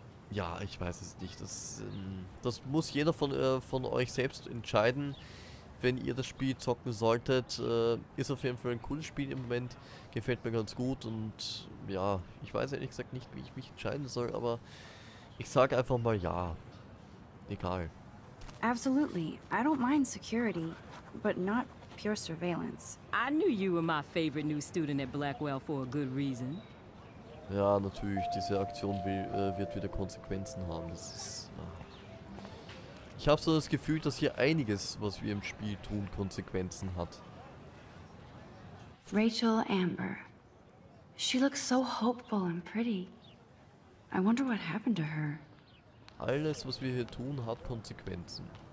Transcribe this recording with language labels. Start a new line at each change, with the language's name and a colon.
German: Ja, ich weiß es nicht. Das muss jeder von euch selbst entscheiden. Wenn ihr das Spiel zocken solltet, ist auf jeden Fall ein cooles Spiel im Moment. Gefällt mir ganz gut und ja, ich weiß ehrlich gesagt nicht, wie ich mich entscheiden soll, aber ich sage einfach mal ja. Egal.
English: Absolutely. I don't mind security, but not pure surveillance. I knew you were my favorite new student at Blackwell for a good reason.
German: Ja, natürlich, diese Aktion wird wieder Konsequenzen haben. Das ist... Ich habe so das Gefühl, dass hier einiges, was wir im Spiel tun, Konsequenzen hat.
English: Rachel Amber. She looks so hopeful and pretty. I wonder what happened to her.
German: Alles, was wir hier tun, hat Konsequenzen.